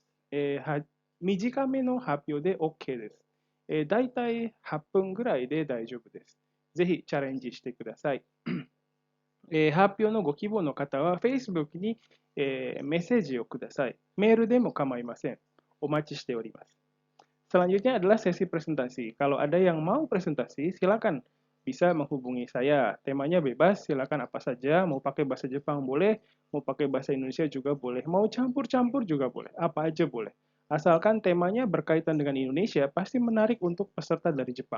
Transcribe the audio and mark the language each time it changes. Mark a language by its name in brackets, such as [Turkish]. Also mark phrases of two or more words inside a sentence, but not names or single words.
[Japanese] 短めの発表で OK です。だいたい8分ぐらいで大丈夫です。ぜひチャレンジしてください。発表のご希望の方は Facebook に、メッセージをください。メールでも構いません。お待ちしております。 [Indonesian] Selanjutnya adalah sesi presentasi. Kalau ada yang mau presentasi, silakan bisa menghubungi saya. Temanya bebas, silakan apa saja. Mau pakai bahasa Jepang boleh, mau pakai bahasa Indonesia juga boleh, mau campur-campur juga boleh, apa aja boleh. Asalkan temanya berkaitan dengan Indonesia, pasti menarik untuk peserta dari Jepang.